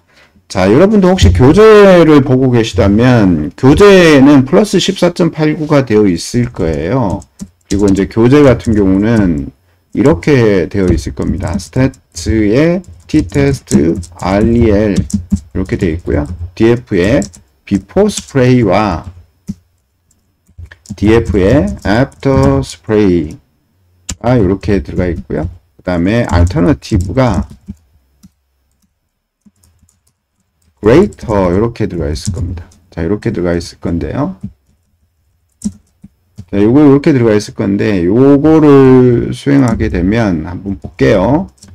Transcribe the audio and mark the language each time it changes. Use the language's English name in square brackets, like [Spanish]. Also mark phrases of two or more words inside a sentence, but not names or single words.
[Korean] 자, 여러분도 혹시 교재를 보고 계시다면 교재에는 플러스 14.89가 되어 있을 거예요. 그리고 이제 교재 같은 경우는 이렇게 되어 있을 겁니다. stats에 [English] test rel [Korean] 이렇게 되어 있고요. df에 [English] before spray [Korean] 와 df에 [English] after spray [Korean] 가 이렇게 들어가 있고요. 그 다음에 alternative가 greater 이렇게 들어가 있을 겁니다. 자, 이렇게 들어가 있을 건데요. 자, 요거 이렇게 들어가 있을 건데 요거를 수행하게 되면 한번 볼게요.